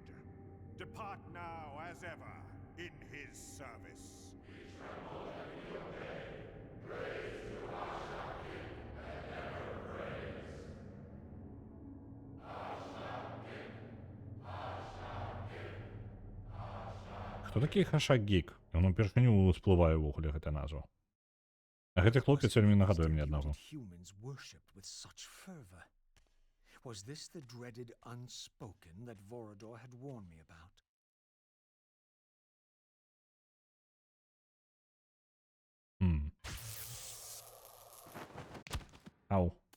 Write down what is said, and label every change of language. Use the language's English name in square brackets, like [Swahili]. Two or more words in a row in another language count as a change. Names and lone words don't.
[English] Depart now as ever in his service. We tremble and we obey. Praise to Hashagik and never praise. Hashagik, Hashagik, Hashagik. [Belarusian] Хто такі Хашагік? Ён упершыню ўсплывае ўвогуле гэта назва. А гэты хлопец вельмі нагадуе мне аднаго. [English] Humans worshipped with such fervor. Was this the dreaded unspoken that Vorador had warned me about? Ау.